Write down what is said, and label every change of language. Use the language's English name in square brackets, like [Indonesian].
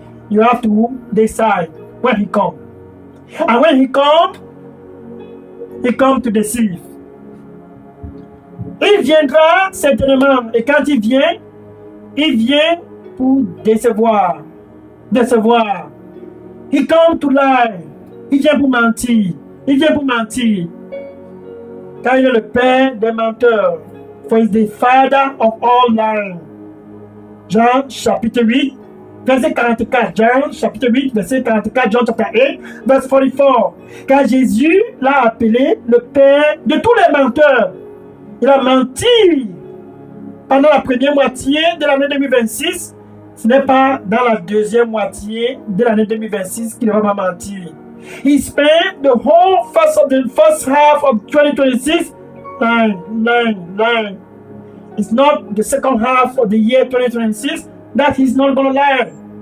[English] You have to decide when he comes. And when he comes to deceive. [French] Il viendra certainement. Et quand il vient pour décevoir. [English] He comes to lie. [French] Il vient pour mentir. Car il est le père des menteurs. [English] For he is the father of all lying. [French] Jean chapitre 8, verset 44. Jean chapitre 8, verset 44. [English] John chapter 8, verset 44. [French] Car Jésus l'a appelé le père de tous les menteurs. Il a menti pendant la première moitié de l'année 2026. Ce n'est pas dans la deuxième moitié de l'année 2026 qu'il va mentir. [English] He spent the whole first half of 2026 lying. It's not the second half of the year 2026 that he's not going to lie.